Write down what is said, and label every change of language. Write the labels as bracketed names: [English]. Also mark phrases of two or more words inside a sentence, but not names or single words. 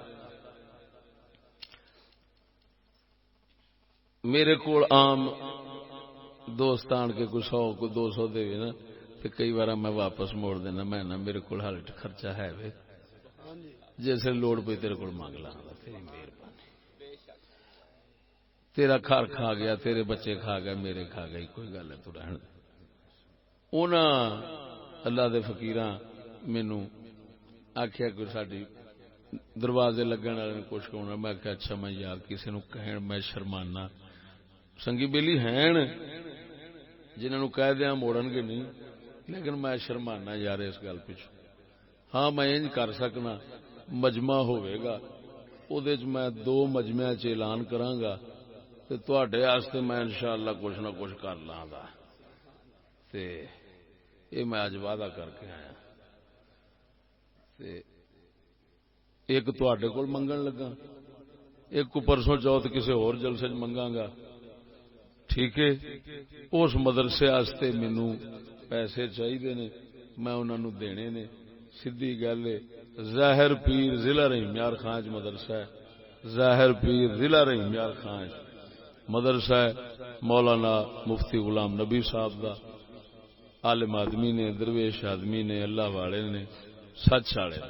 [Punjabi] میرے کو عام دوست آن کے کوئی 100 کوئی 200 دے نا تو کئی بار میں واپس موڑ دینا. میں نا میرے کو حال خرچہ ہے وے جیسے لوڑ پی تیرے کو مانگ لا. تیری مہربانی. تیرا گھر کھا گیا تیرے بچے کھا گئے میرے کھا گئی کوئی گل ہے تو رہن. انہاں اللہ دے فقیراں مینوں آکھیا کوئی ساڈی دروازے لگن والے نے کچھ ہونا. میں کہ اچھا میں یار کسی نو کہن میں شرمانا. سنگی بیلی ہیں جنہاں نو کہہ دیاں موڑن گے نہیں, لیکن میں شرمانا یار اس گل پیچھے. ہاں میں انج کر سکنا, مجمع ہوئے گا اودے وچ میں 2 مجمعاں چ اعلان کراں گا تے تواڈے واسطے میں انشاءاللہ کچھ نہ کچھ کر لاں گا. تے اے میں اج وعدہ کر کے آیا. تے ایک تواڈے کول منگن لگا, ایک کو پرسوں چوتھ کسی اور جلسے وچ منگاں گا. ٹھیک ہے, اس مدرسے واسطے مینوں پیسے چاہیے نے, میں انہاں نوں دینے نے. سیدھی گل ہے. ظاہر پیر ضلع رحیم یار خان چ مدرسہ ہے. ظاہر پیر ضلع رحیم یار خان مدرسہ ہے. مولانا مفتی غلام نبی صاحب دا. عالم آدمی نے, درویش آدمی نے, اللہ والے نے, سچ والے نے.